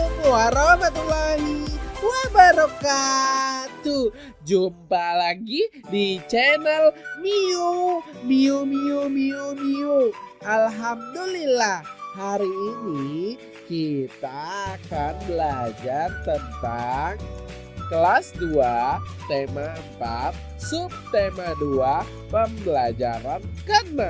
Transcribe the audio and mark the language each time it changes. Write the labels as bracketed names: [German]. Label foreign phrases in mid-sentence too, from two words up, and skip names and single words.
[Arabic] ورحمة الله وبركاته. [Indonesian] Jumpa lagi di channel Miu Miu Miu Miu Miu. Alhamdulillah, hari ini kita akan belajar tentang kelas 2, tema 4, subtema 2, pembelajaran ke-6.